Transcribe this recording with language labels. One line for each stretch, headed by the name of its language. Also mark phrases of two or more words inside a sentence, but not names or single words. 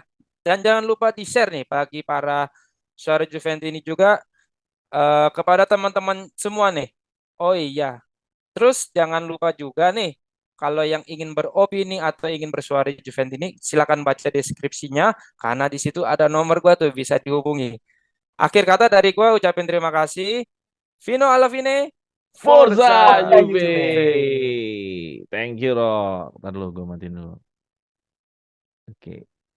Indonesian: Dan jangan lupa di share nih bagi para suara Juventus ini juga kepada teman-teman semua nih. Oh iya, terus jangan lupa juga nih kalau yang ingin beropini atau ingin bersuara di Juventus ini silakan baca deskripsinya karena di situ ada nomor gua tuh bisa dihubungi. Akhir kata dari gua ucapin terima kasih.
Italian: Vino alla fine, Forza Forza Forza Juve. Juve. Juve.
English: Thank you, Rock.
Indonesian: Ntar dulu gue matiin dulu. Oke.